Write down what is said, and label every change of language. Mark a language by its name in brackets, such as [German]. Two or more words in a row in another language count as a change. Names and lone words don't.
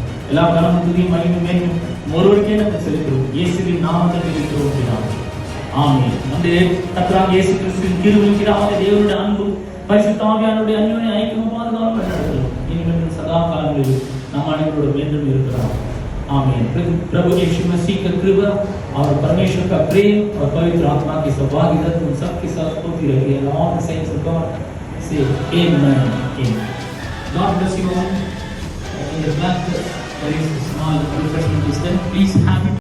[Tamil] எல்லா கனமும் துதியும் மகிமையும் மேலும் ஒருவருக்கே நாங்கள் செலுத்துகிறோம். இயேசுவின் நாமத்தில் இருக்கிறோம். ஆமென். நம்முடைய கர்த்தராகிய இயேசு கிறிஸ்துவின் கிருபையும் பிதாவாகிய தேவனுடைய அன்பும் பரிசுத்த ஆவியானவருடைய அன்யோன்ய ஐக்கியமும் பாதுகாப்பும் நடக்கிறோம். இனிமேல் சதா காலங்களில் நம் அனைவரோடு என்றும் இருக்கிறார். [Hindi] आमीन। प्रभु यीशु मसीह का कृपा और परमेश्वर का प्रेम और पवित्र आत्मा की सहभागिता तुम सबके साथ होती रहे। [English] And all the saints of God say amen. Amen. God bless you all. In the back there is a small refreshment system. Please have it.